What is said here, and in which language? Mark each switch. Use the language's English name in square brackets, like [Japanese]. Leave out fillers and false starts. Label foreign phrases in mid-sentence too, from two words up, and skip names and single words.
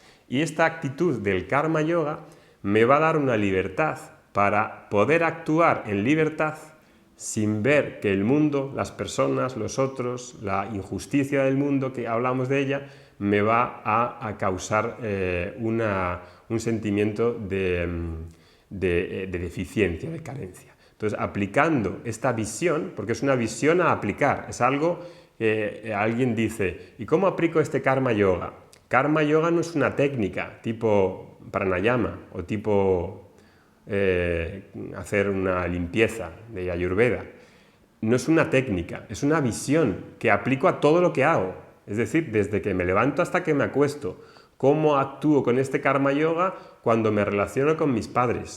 [Spanish] Y esta actitud del [Sanskrit] karma yoga [Spanish] me va a dar una libertad para poder actuar en libertad sin ver que el mundo, las personas, los otros, la injusticia del mundo, que hablamos de ella, me va a causar un sentimiento de deficiencia, de carencia. Entonces, aplicando esta visión, porque es una visión a aplicar, es algo que alguien dice, ¿y cómo aplico este [Sanskrit] karma yoga? Karma yoga [Spanish] no es una técnica tipo pranayama o tipo hacer una limpieza de Ayurveda. No es una técnica, es una visión que aplico a todo lo que hago. Es decir, desde que me levanto hasta que me acuesto. ¿Cómo actúo con este [Sanskrit] karma yoga [Spanish] cuando me relaciono con mis padres?